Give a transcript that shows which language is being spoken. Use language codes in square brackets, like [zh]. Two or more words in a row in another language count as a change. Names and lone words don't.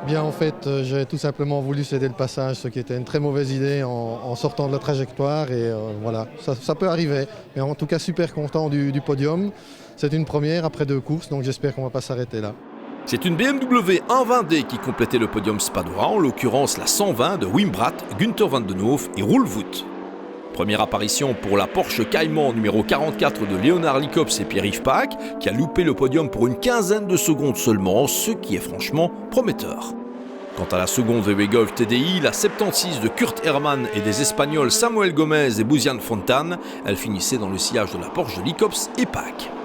[fr] Bien, en fait, j'ai tout simplement voulu céder le passage, ce qui était une très mauvaise idée en sortant de la trajectoire. Et voilà, ça peut arriver. Mais en tout cas, super content du podium. C'est une première après 2 courses, donc j'espère qu'on ne va pas s'arrêter là. C'est une BMW 120D qui complétait le podium spadois, en l'occurrence la 120 de Wim Bratt, Günther Van den Hoof et Roel Voet. Première apparition pour la Porsche Cayman numéro 44 de Léonard Licops et Pierre-Yves Paak, qui a loupé le podium pour une quinzaine de secondes seulement, ce qui est franchement prometteur. Quant à la seconde VW Golf TDI, la 76 de Kurt Hermann et des Espagnols Samuel Gomez et Bouziane Fontan, elle finissait dans le sillage de la Porsche de Licops et Paak.